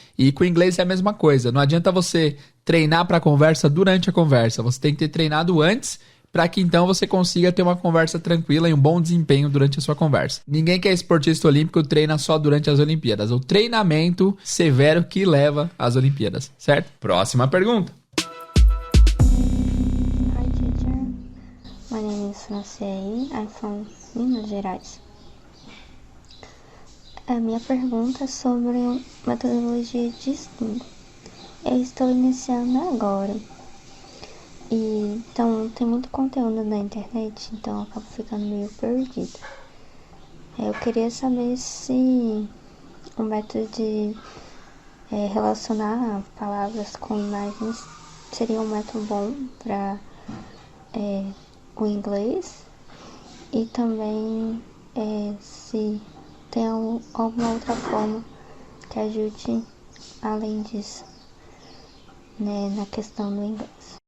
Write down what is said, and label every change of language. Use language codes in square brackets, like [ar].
[pt] E com o inglês é a mesma coisa. Não adianta você treinar para a conversa durante a conversa. Você tem que ter treinado antes para que então você consiga ter uma conversa tranquila e um bom desempenho durante a sua conversa. Ninguém que é esportista olímpico treina só durante as Olimpíadas. O treinamento severo que leva às Olimpíadas, certo? Próxima pergunta. [en] Hi teacher, my name is Franciele, I'm from Minas Gerais. [pt] A minha pergunta é sobre metodologia de estudo. Eu estou iniciando agora. Então, tem muito conteúdo na internet, então eu acabo ficando meio perdida. Eu queria saber se o método de relacionar palavras com imagens seria um método bom para o inglês e também se tem alguma outra forma que ajude além disso, né, na questão do inglês.